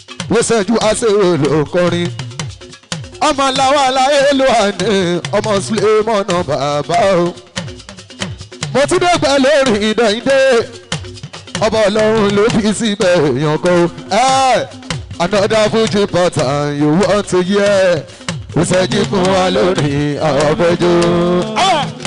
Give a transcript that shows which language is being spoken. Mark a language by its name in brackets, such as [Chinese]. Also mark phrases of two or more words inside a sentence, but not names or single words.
[Yoruba] Wọ́n ṣẹ́jú á ṣe olùkọrin. Ọmọ làwa láyé ló wà ní ọmọ Sulemọ́nà bàbá o. Mo tún dé pẹ̀lú orin ìdẹ̀yìndé. Ọba Ọlọ́run ló fi síbẹ̀ èèyàn kan o. [English] Eh, another Fuji pattern you want to hear. [Yoruba] Mo ṣẹ́jú fún wa lórí àwọn ọmọ ẹjọ́. Ah!